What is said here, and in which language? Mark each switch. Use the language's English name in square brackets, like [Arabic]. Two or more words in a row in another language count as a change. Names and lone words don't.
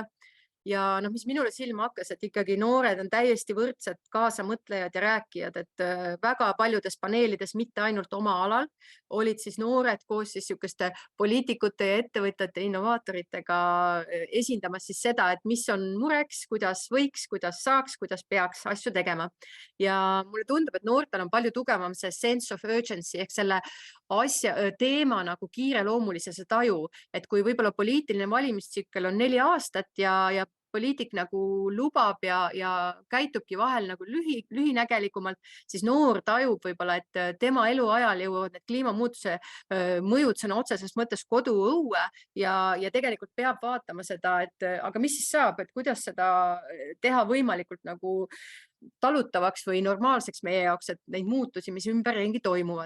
[Estonian] Ja mis minule silma hakkas, et ikkagi noored on täiesti võrdsed kaasamõtlejad ja rääkijad, et väga paljudes paneelides, mitte ainult oma alal, olid siis noored koos siis sihukeste poliitikute ja ettevõtjate innovaatoritega esindamas siis seda, et mis on mureks, kuidas võiks, kuidas saaks, kuidas peaks asju tegema. Ja mulle tundub, et noortel on palju tugevam see [English] sense of urgency [Estonian] ehk selle teema nagu kiireloomulisese taju, et kui võib-olla poliitiline valimistsükkel on 4 aastat ja poliitik nagu lubab ja käitubki vahel nagu lühinägelikumalt, siis noor tajub võib-olla, et tema eluajal jõuavad need kliimamuutuse mõjud sõna otseses mõttes koduõue ja tegelikult peab vaatama seda, et aga mis siis saab, et kuidas seda teha võimalikult nagu talutavaks või normaalseks meie jaoks, et neid muutusi, mis ümberringi toimuvad.